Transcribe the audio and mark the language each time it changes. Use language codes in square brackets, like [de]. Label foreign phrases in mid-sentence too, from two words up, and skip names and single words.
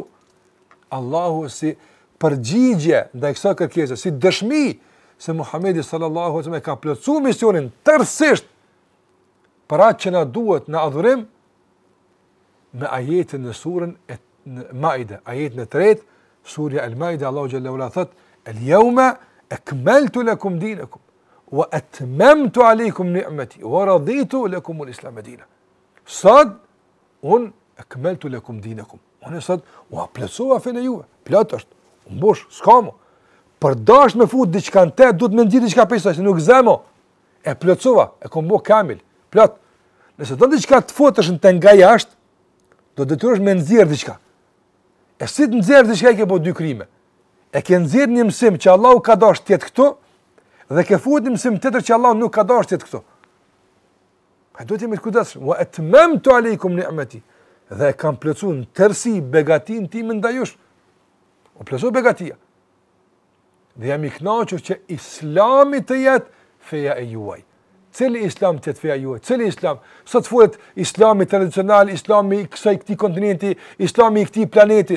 [sq] Allahu si përgjigje ndaj kësaj kërkese, si dëshmi se Muhamedi [ar] صلى الله عليه وسلم [sq] e ka plotësuar misionin tërësisht për atë që na duhet në adhurim, me ajetin në surën e Maide, ajetin e 3, surja Al-Maide, Allahu xhallahu ala thot: [ar] "اليوم أكملت لكم دينكم وأتممت عليكم نعمتي ورضيت لكم الإسلام دينا." [sq] Sot un [ar] أكملت لكم دينكم. [sq] Unë sot u plotësova fenë juve. Plot është. Mbosh, s'ka mo. Për dash me fut diçka në te, duhet me nxjerr diçka pesa, se nuk zemo. E plotësova, e kom bë kamil. Plot. Nëse do diçka të futesh në te nga jashtë, do detyrosh me nxjerr diçka. E si të nxjerr diçka ke bë dy krime. E ke nxjerr një mësim që Allahu ka dashur të jetë këtu dhe ke futur një mësim tjetër që Allahu nuk ka dashur të jetë këtu. A duhet jemi të kujdesshëm. [ar] وأتممت عليكم نعمتي. [sq] Dhe kam plotësuar në tërësi begatin tim ndaj jush. O plotësoj begatia. Dhe jam i kënaqur që Islami të jetë feja e juaj. Cili islam të jetë feja juaj? Cili islam? Sot folet islami tradicional, islami i këtij kontinenti, islami i këtij planeti.